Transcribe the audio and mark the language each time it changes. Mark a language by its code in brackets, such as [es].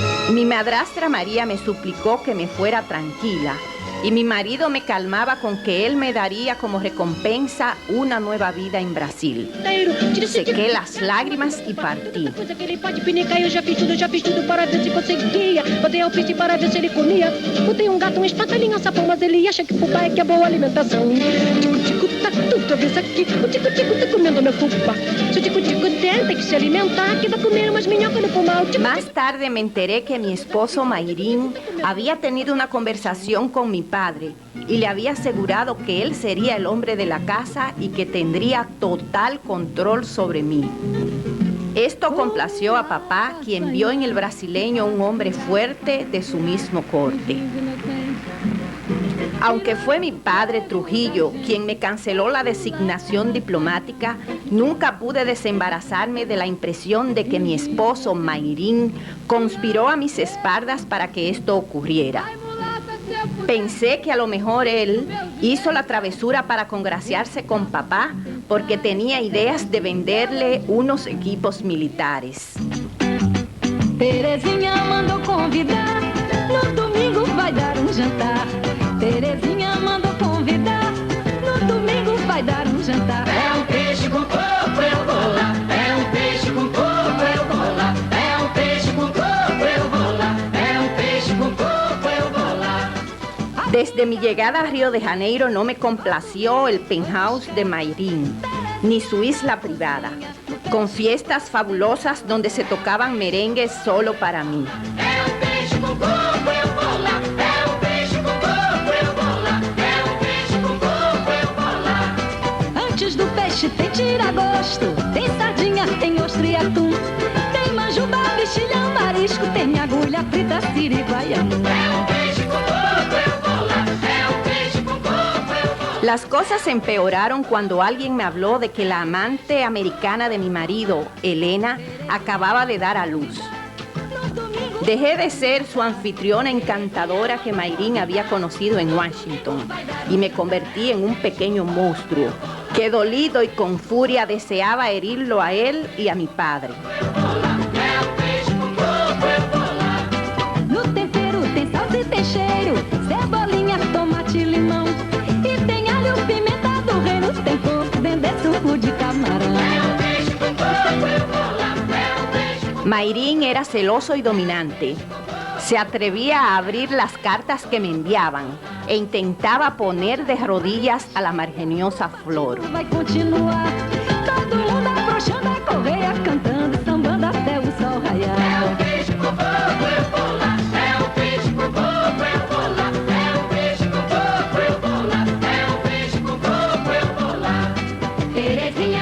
[es] Mi madrastra María me suplicó que me fuera tranquila y mi marido me calmaba con que él me daría como recompensa una nueva vida en Brasil. Sequé las lágrimas y partí. [pt] Eu já fiz tudo para ver se conseguia. Botei alpiste para ver se ele comia. Botei gato, espatalinha, sapão, mas ele acha que fubá é que é boa alimentação. Tico-tico tá tudo vez aqui. O tico-tico tá comendo meu fubá. Se o tico-tico tem que se alimentar, que vai comer umas minhocas no pomar. [es] Más tarde me enteré que mi esposo Mayrín había tenido una conversación con mi padre y le había asegurado que él sería el hombre de la casa y que tendría total control sobre mí. Esto complació a papá, quien vio en el brasileño un hombre fuerte de su mismo corte. Aunque fue mi padre Trujillo quien me canceló la designación diplomática, nunca pude desembarazarme de la impresión de que mi esposo Mayrín conspiró a mis espaldas para que esto ocurriera. Pensé que a lo mejor él hizo la travesura para congraciarse con papá porque tenía ideas de venderle unos equipos militares. [pt] Terezinha mandou convidar, no domingo vai dar jantar. Terezinha mandou convidar, no domingo vai dar jantar. É peixe com coco, eu vou lá. É peixe com coco, eu vou lá. É peixe com coco, eu vou lá. É peixe com coco, eu vou lá. [es] Desde mi llegada a Río de Janeiro no me complació el penthouse de Mayrín, ni su isla privada, con fiestas fabulosas donde se tocaban merengues solo para mí. [pt] É peixe com coco, eu vou lá. É peixe com coco, eu vou lá. É peixe com coco, eu vou lá. Antes do peixe tem tira-gosto, tem sardinha, tem ostra e atum. Tem manjuba, mexilhão, marisco, tem agulha frita, siriguaiana. É peixe com coco, eu vou lá. É peixe com coco, eu vou lá. [es] Las cosas empeoraron cuando alguien me habló de que la amante americana de mi marido, Elena, acababa de dar a luz. Dejé de ser su anfitriona encantadora que Mayrín había conocido en Washington y me convertí en un pequeño monstruo que dolido y con furia deseaba herirlo a él y a mi padre. [pt] No tempero tem salsa e tem cheiro, cebolinha, tomate e limão. E tem alho, pimenta do reino, tem coco, dendê, suco de camarão. [es] Mayrín era celoso y dominante. Se atrevía a abrir las cartas que me enviaban e intentaba poner de rodillas a la margeniosa Flor. [pt] Vai continuar, todo mundo afrouxando a correia, cantando e sambando até o sol raiar. Peixe com coco, eu vou lá. É peixe com coco, eu vou lá. É peixe com coco, eu vou lá. É peixe com coco, eu vou lá.